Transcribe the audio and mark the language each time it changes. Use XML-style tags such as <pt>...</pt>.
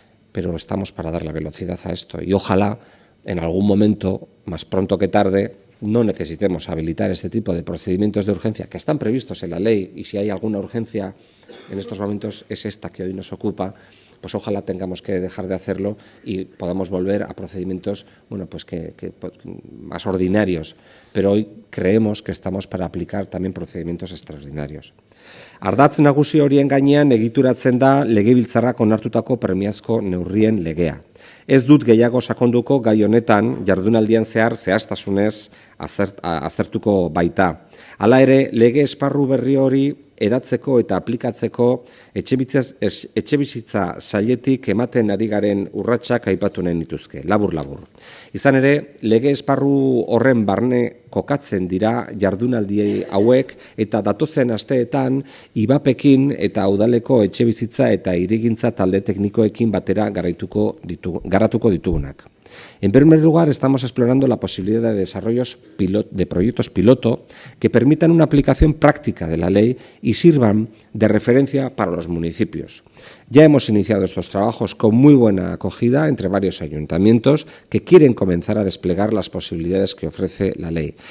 <es>Pero estamos para dar la velocidad a esto y ojalá en algún momento, más pronto que tarde, no necesitemos habilitar este tipo de procedimientos de urgencia que están previstos en la ley y si hay alguna urgencia en estos momentos es esta que hoy nos ocupa, pues ojalá tengamos que dejar de hacerlo y podamos volver a procedimientos pues más ordinarios. Pero hoy creemos que estamos para aplicar también procedimientos extraordinarios.</es> <eu>Ardatz nagusi horien gainean egituratzen da Legebiltzarrak onartutako premiazko neurrien legea. Ez dut gehiago sakonduko gai honetan jardunaldian zehar zehaztasunez aztertuko baita. Hala ere, lege esparru berri hori edatzeko eta aplikatzeko etxebizitza sailetik ematen ari garen urratsak aipatu nahi nituzke, labur-labur. Izan ere, lege esparru horren barne kokatzen dira jardunaldi hauek eta datozen asteetan IBAPekin eta udaleko etxebizitza eta hirigintza talde teknikoekin batera garatuko ditugunak.</eu> <es>En primer lugar, estamos explorando la posibilidad de desarrollos de proyectos piloto que permitan una aplicación práctica de la ley y sirvan de referencia para los municipios. Ya hemos iniciado estos trabajos con muy buena acogida entre varios ayuntamientos que quieren comenzar a desplegar las posibilidades que ofrece la ley.</es>